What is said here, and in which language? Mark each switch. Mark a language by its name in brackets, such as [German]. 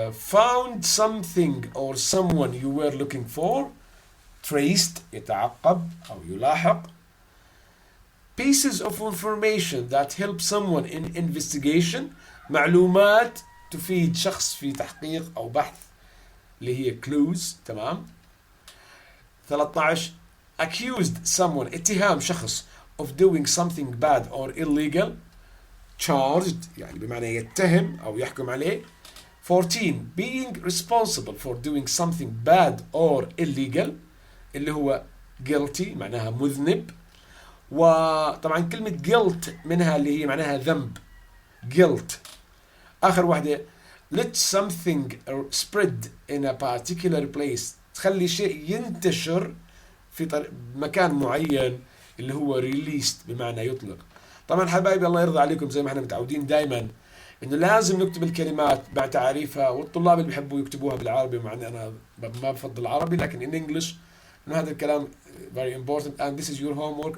[English] Found something or someone you were looking for. [Arabic] Traced يتعقب أو يلاحق. [English] Pieces of information that help someone in investigation. [Arabic] معلومات تفيد شخص في تحقيق أو بحث اللي هي clues. تمام. 13. [English] Accused someone [Arabic] اتهام شخص [English] of doing something bad or illegal. [Arabic] Charged يعني بمعنى يتهم أو يحكم عليه. 14. [English] Being responsible for doing something bad or illegal [Arabic] اللي هو [English] guilty [Arabic] معناها مذنب. وطبعا كلمة guilt منها اللي هي معناها ذنب. [English] guilt. [Arabic] آخر واحدة [English] let something spread in a particular place. [Arabic] تخلي شيء ينتشر في مكان معين اللي هو released بمعنى يطلق. طبعا حبايبي الله يرضى عليكم زي ما احنا متعودين دائما انه لازم نكتب الكلمات مع تعريفها، والطلاب اللي بيحبوا يكتبوها بالعربي مع اني انا ما بفضل العربي لكن [English] in English [Arabic] انه هذا الكلام [English] very important and this is your homework.